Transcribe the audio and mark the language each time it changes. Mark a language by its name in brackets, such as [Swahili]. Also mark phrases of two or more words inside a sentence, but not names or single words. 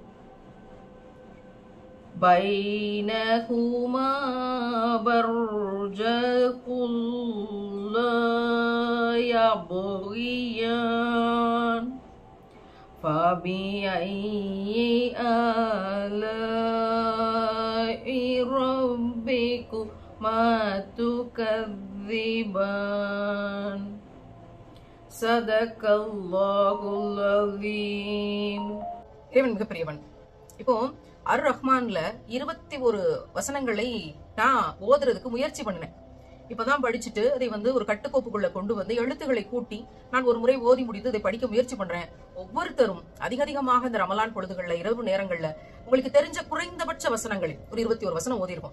[Arabic] بينهما برزخ لا يبغيان فبأي آلاء ربكما تكذبان. صدق الله العظيم. [Tamil] இறைவன் மிகப்பெரியவன். இப்போ அர் ரஹ்மான்ல 21 வசனங்களை நான் ஓதுறதுக்கு முயற்சி பண்ணினேன். இப்பதான் படிச்சுட்டு அதை ஒரு கட்டுக்கோப்புக்குள்ள கொண்டு வந்து எழுத்துக்களை கூட்டி நான் ஒரு முறை ஓதி முடித்து இதை படிக்க முயற்சி பண்றேன். ஒவ்வொருத்தரும் அதிகமாக இந்த ரமலான் பொழுதுகள்ல இரவு நேரங்கள்ல உங்களுக்கு தெரிஞ்ச குறைந்தபட்ச வசனங்கள் ஒரு 21 வசனம் ஓதி இருக்கும்.